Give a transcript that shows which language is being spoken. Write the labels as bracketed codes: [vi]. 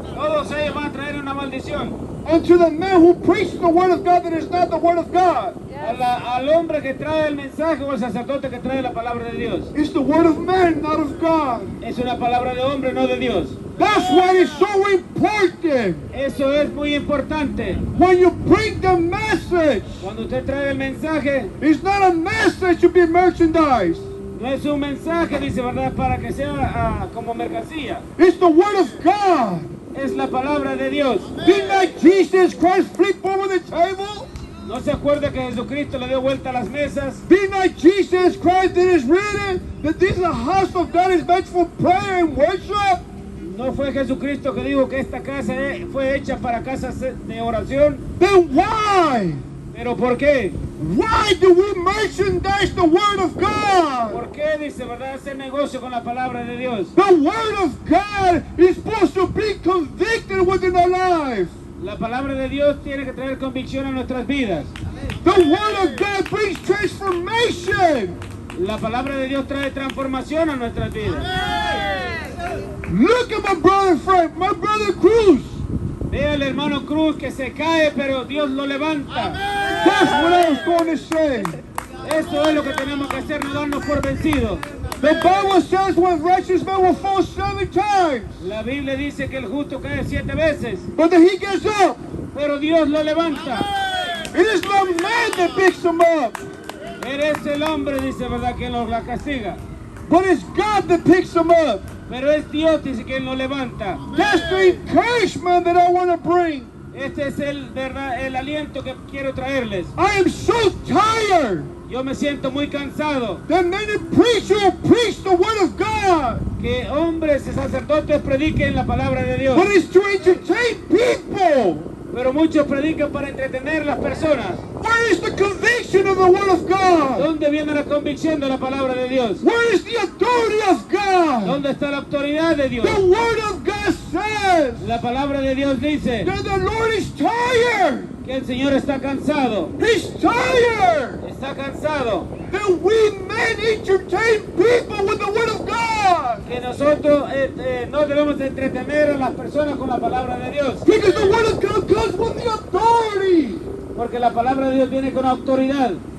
[es] todos ellos van a traer una maldición. [en] unto the man who preaches the Word of God that is not the Word of God. [es] Al hombre que trae el mensaje o al sacerdote que trae la palabra de Dios. [en] It's the Word of man, not of God. [es] Es una palabra de hombre, no de Dios. [en] That's why it's so important. [es] Eso es muy importante. [en] When you bring the message, [es] Cuando usted trae el mensaje, [en] it's not a message to be merchandised. [es] no es un mensaje, dice, ¿verdad?, para que sea como mercancía. [en] It's the Word of God. [es] Es la palabra de Dios. [en] Did not Jesus Christ flip over the table? [es] ¿No se acuerda que Jesucristo le dio vuelta a las mesas? [en] Did not Jesus Christ, that is written, that this is a house of God is meant for prayer and worship? [es] ¿No fue Jesucristo que dijo que esta casa fue hecha para casas de oración? [en] Then why? [es] ¿Pero por qué? [en] Why do we merchandise the Word of God? [es] ¿Por qué, dice, verdad, hacer negocio con la palabra de Dios? [en] The Word of God is supposed to be convicted within our lives. [es] La palabra de Dios tiene que traer convicción a nuestras vidas. [en] The Word of God brings transformation. [es] La palabra de Dios trae transformación a nuestras vidas. [en] Look at my brother Frank, my brother Cruz. [es] Ve al hermano Cruz que se cae, pero Dios lo levanta. [en] That's what I was going to say. [es] Eso es lo que tenemos que hacer, no darnos por vencidos. [en] The Bible says when righteous man will fall 7 times, [es] La Biblia dice que el justo cae 7 veces, [en] but then he gets up. [es] pero Dios lo levanta. [en] It is not man that picks him up, [es] Eres el hombre, dice, verdad, que la castiga. [en] but it's God that picks him up. [es] Pero es Dios, dice, que Él lo levanta. [en] That's the encouragement that I want to bring. [es] Este es el aliento que quiero traerles. [en] I am so tired [es] Yo me siento muy cansado [en] that many preachers preach the Word of God, [es] que hombres y sacerdotes prediquen la palabra de Dios. [en] but it's to entertain people. [es] Pero muchos predican para entretener a las personas. [en] Where is the conviction of the Word of God? [es] ¿Dónde viene la convicción de la palabra de Dios? [en] Where is the authority of God? [es] ¿Dónde está la autoridad de Dios? [en] The Word of God says [es] La palabra de Dios dice [en] that the Lord is tired. [es] que el Señor está cansado. [en] He's tired [es] Está cansado [en] that we men entertain people with the Word of God. [es] que nosotros no debemos entretener a las personas con la palabra de Dios. [en] Because the Word of God comes with the authority. [es] Porque la palabra de Dios viene con autoridad.